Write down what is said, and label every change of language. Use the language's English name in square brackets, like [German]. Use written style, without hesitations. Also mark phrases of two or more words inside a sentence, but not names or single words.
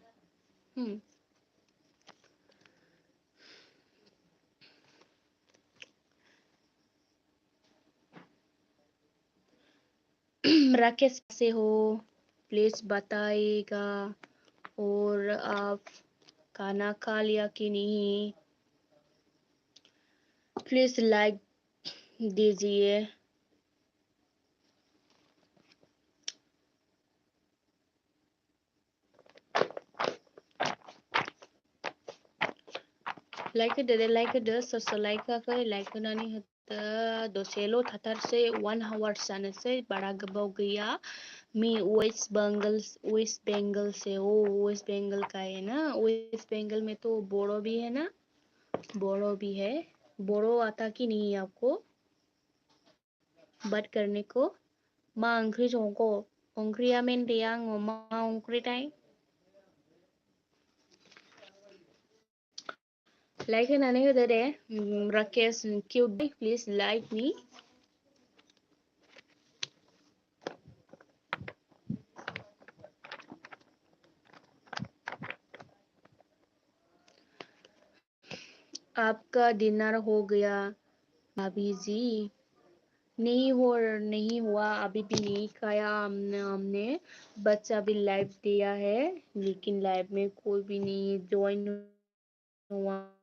[Hindi] राकेश से हो प्लीज बताइएगा और आप खाना खा लिया कि नहीं प्लीज लाइक दीजिए [Bodo] लाइक होदो सोर लाइक होआखै लाइक होनानै होदो दसेल' थाथारसै 1 आवर जानोसै बारा गोबाव गैया [Hindi] मैं वेस्ट बंगाल से हो वेस्ट बंगाल का है ना वेस्ट बंगाल में तो बोड़ो भी है ना बोड़ो भी है बोड़ो आता कि नहीं आपको बात करने को [Bodo] मा ओंख्रि संखो ओंख्रिया मेनदैया आङो मा ओंख्रिथाय Like होनानै होदो दे राकेश [English] cute please like me. [Hindi] आपका डिनर हो गया भाभी जी? नहीं हुआ, अभी भी नहीं खाया हमने बस अभी लाइव दिया है, लेकिन लाइव में कोई भी नहीं ज्वाइन हुआ।